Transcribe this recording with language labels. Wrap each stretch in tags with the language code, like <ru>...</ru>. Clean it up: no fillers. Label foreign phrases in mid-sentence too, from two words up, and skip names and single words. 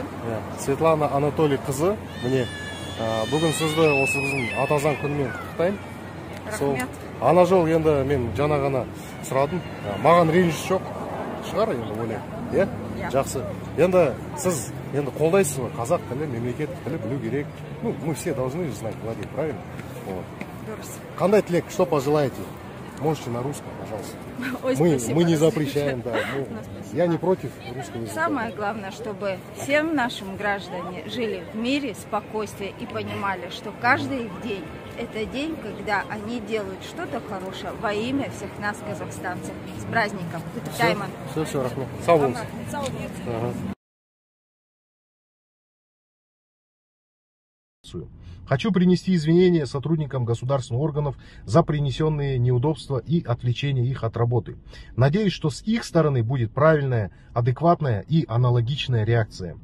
<kk>Светлана Анатолий қызы. Міне бүгін сізді осы біздің атазан күнімен құттықтаймын. Рахмет. Ана жол енді мен жаңа ғана сұрадым. Маған ренжіс жоқ шығар енді ойлаймын. Иә? Жақсы. Енді сіз енді қолдайсыз ба? Қазақ тілі, мемлекеттік тілі білу керек.</kk> <ru>Ну, мы все должны знать владеть, правильно? Вот.</ru> <kk>Қандай тілек,</kk> <ru>что пожелаете? Можете на русском, пожалуйста. Мы не запрещаем, да. Я не против русского языка. Самое главное, чтобы всем нашим граждане жили в мире, спокойствии и понимали, что каждый их день – это день, когда они делают что-то хорошее во имя всех нас, казахстанцев. С праздником! Тайман! Все,</ru> <kk>Рахмет. Сау болыңыз.</kk> <ru>Хочу принести извинения сотрудникам государственных органов за принесенные неудобства и отвлечение их от работы. Надеюсь, что с их стороны будет правильная, адекватная и аналогичная реакция.</ru>